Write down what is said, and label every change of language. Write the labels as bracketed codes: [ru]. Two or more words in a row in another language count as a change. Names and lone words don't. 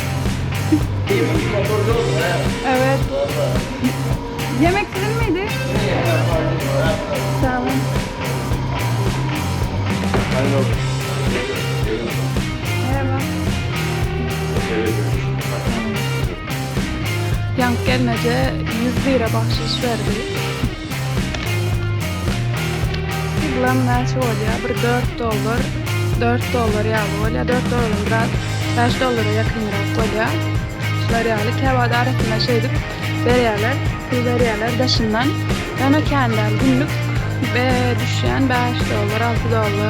[tr] Evet. Yemek sizin miydi? Tamam. Merhaba. Yank gelmece 100 lira bahşiş verdi. [tk] Bilen näçe bolýar? Bir 4 dollar. 4 dollar ýaly bolýar. 4 dollar biraz 5 dollara ýakynrak bolýar. Şular ýaly käwada arasyna şeýdip berýärler. Pul berýärler daşyndan. Ýa-ni kendäl günlük düşýän 5 dollar, 6 dollar.